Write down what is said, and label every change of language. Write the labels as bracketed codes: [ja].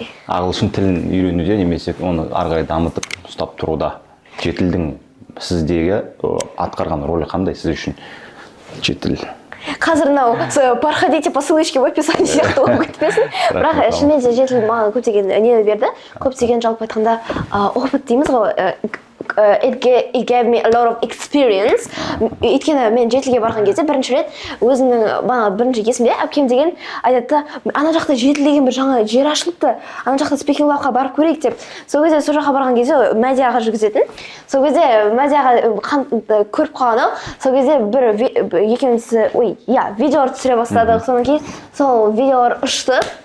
[kk] Ағылшын тілін үйренуде немесе оны ары қарай дамытып ұстап тұруда жетілдің сіздегі атқарған рөлі қандай сіз үшін жетіл? Қазір мынау [ru] проходите по ссылочке в описании [kk] сияқты болып кетпесін. Бірақ шынымен де жетіл маған көптеген нені берді. Көптеген жалпы айтқанда опыт дейміз ғой. [en] It gave me a lot of experience. [kk] Өйткені мен жетілге барған кезде бірінші рет өзімнің бірінші есімде әпкем деген айтады, ана жақта жетіл деген бір жаңа жер ашылыпты, ана жақта speaking clubқа барып көрейік деп. Сол кезде сол жаққа барған кезде Мәдияға жүргізетін. Сол кезде Мәдияға көріп қалған, сол кезде бір екеуміз видеолар түсіре бастадық. Содан кейін сол видеолар ұшты.